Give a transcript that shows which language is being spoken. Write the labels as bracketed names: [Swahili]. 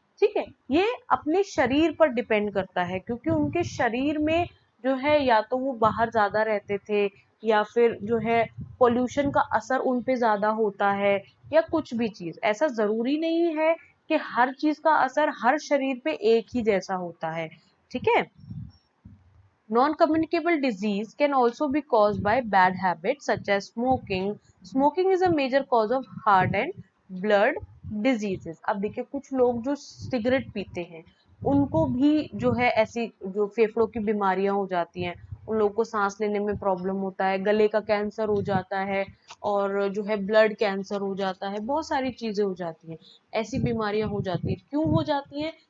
[Hindi] ठीक है, ये अपने शरीर पर डिपेंड करता है, क्योंकि उनके शरीर में जो है या तो वो बाहर ज्यादा रहते थे, या फिर जो है पोल्यूशन का असर उन पे ज्यादा होता है, या कुछ भी चीज। ऐसा जरूरी नहीं है कि हर चीज का असर हर शरीर पे एक ही जैसा होता है। ठीक है, [English] non-communicable disease can also be caused by bad habits such as smoking. Smoking is a major cause of heart and blood diseases। [Hindi] अब देखिए, कुछ लोग जो सिगरेट पीते हैं उनको भी जो है ऐसी जो फेफड़ों की बीमारियां हो जाती हैं, उन लोगों को सांस लेने में प्रॉब्लम होता है, गले का कैंसर हो जाता है, और जो है ब्लड कैंसर हो जाता है, बहुत सारी चीजें हो जाती हैं। ऐसी बीमारियां हो जाती हैं, क्यों हो जाती हैं?